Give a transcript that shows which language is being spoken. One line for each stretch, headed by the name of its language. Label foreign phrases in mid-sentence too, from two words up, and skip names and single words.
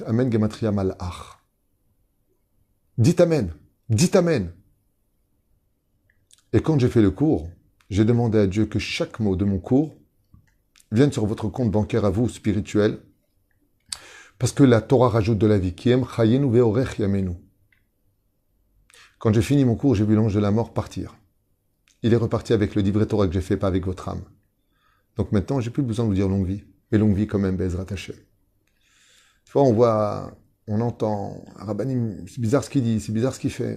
Hebrew: אמן גימטריה מלאך.
French: Dites Amen. Dites Amen. » Et quand j'ai fait le cours, j'ai demandé à Dieu que chaque mot de mon cours vienne sur votre compte bancaire à vous, spirituel, parce que la Torah rajoute de la vie.
Hebrew: כי הם חיינו ואורך ימינו.
French: Quand j'ai fini mon cours, j'ai vu l'ange de la mort partir. Il est reparti avec le livret Torah que j'ai fait, pas avec votre âme. Donc maintenant, j'ai plus besoin de vous dire longue vie. Mais longue vie quand même,
Hebrew: בעזרת השם.
French: Tu vois, on voit, on entend, Rabbanim, c'est bizarre ce qu'il dit, c'est bizarre ce qu'il fait.